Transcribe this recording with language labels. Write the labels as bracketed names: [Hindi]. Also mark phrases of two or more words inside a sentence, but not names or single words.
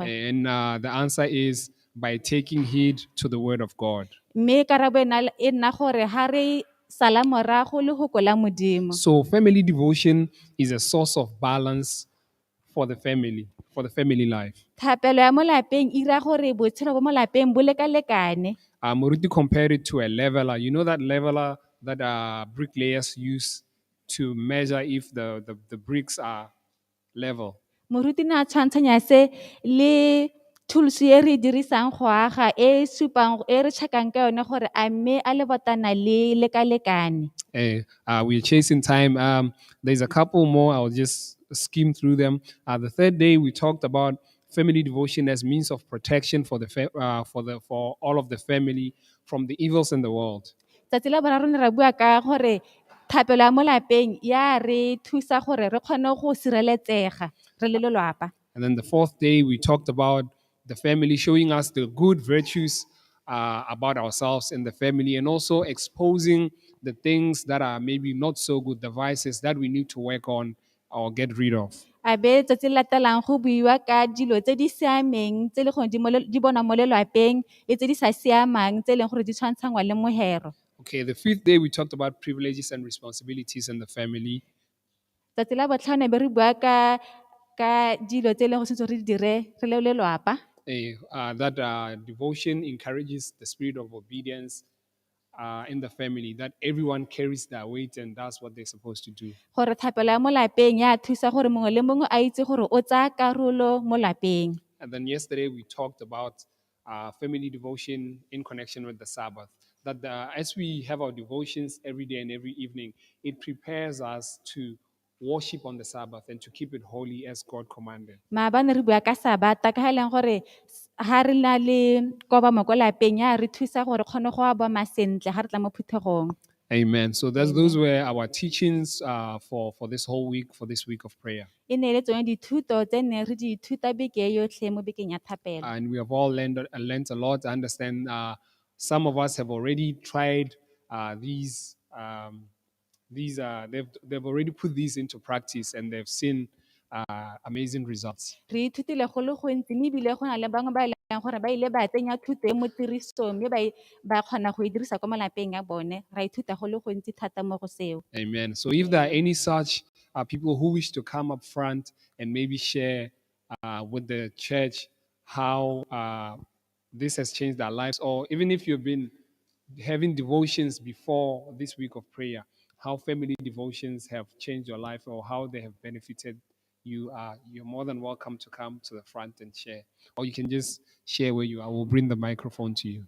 [English] And the answer is by taking heed to the word of God. [Tswana] Mme karabo e nna gore ha re sala morago le go kola modimo. [English] So family devotion is a source of balance for the family life. [Tswana] Thapelo ya mo lapeng e ira gore botshelo bo mo lapeng bo lekalekane. [English] Moruti compared it to a leveler. You know that leveler that bricklayers use to measure if the bricks are level. [Tswana] Moruti na tshwantshanya se le tools e re dirisang go aga e supang e re checkang ka yone gore a mme a lebotana le lekalekane. [English] We're chasing time. There's a couple more. I'll just skim through them. The third day we talked about family devotion as means of protection for for all of the family from the evils in the world. [Tswana] Tsatsi la boraro ne ra bua ka gore thapelo ya mo lapeng ya re thusa gore re kgone go sireletsega re le lelapa. [English] And then the fourth day we talked about the family showing us the good virtues about ourselves in the family, and also exposing the things that are maybe not so good, the vices that we need to work on or get rid of. [Tswana] A be tsatsi le latelang go buiwa ka dilo tse di siameng tse le gore di bona mo lelapeng le tse di sa siamang tse e leng gore di tshwantshangwa le mohero. [English] Okay, the fifth day we talked about privileges and responsibilities in the family. [Tswana] Tsatsi la botlhano be re bua ka dilo tse e leng go setse re di dire re le lelapa. [English] That devotion encourages the spirit of obedience in the family, that everyone carries their weight and does what they're supposed to do. [Tswana] Gore thapelo ya mo lapeng ya thusa gore mongwe le mongwe a itse gore o tsaya karolo mo lapeng. [English] And then yesterday we talked about family devotion in connection with the Sabbath. That as we have our devotions every day and every evening, it prepares us to worship on the Sabbath and to keep it holy as God commanded. [Tswana] Maabane re bua ka Sabata ka ha e leng gore ha re na le kobamo ko lapeng ya re thusa gore kgone go abama sentle ha re tla mo phuthegong. [English] Amen. So those were our teachings for this whole week, for this week of prayer. [Tswana] E ne le tsone dithuto tse ne re di ithuta beke yotlhe mo bekeng ya thapelo. [English] And we have all learned a lot. I understand some of us have already tried these. They've already put these into practice and they've seen amazing results. [Tswana] Re ithutile go le gontsi mme ebile go na le bangwe ba e leng gore ba ile ba tsenya thuto e mo tirisong mme ba kgona go e dirisa ko malapeng ya bone. Ra ithuta go le gontsi thata mo go seo. [English] Amen. So if there are any such people who wish to come up front and maybe share with the church how this has changed their lives, or even if you've been having devotions before this week of prayer, how family devotions have changed your life or how they have benefited you, you're more than welcome to come to the front and share. Or you can just share where you are. We'll bring the microphone to you.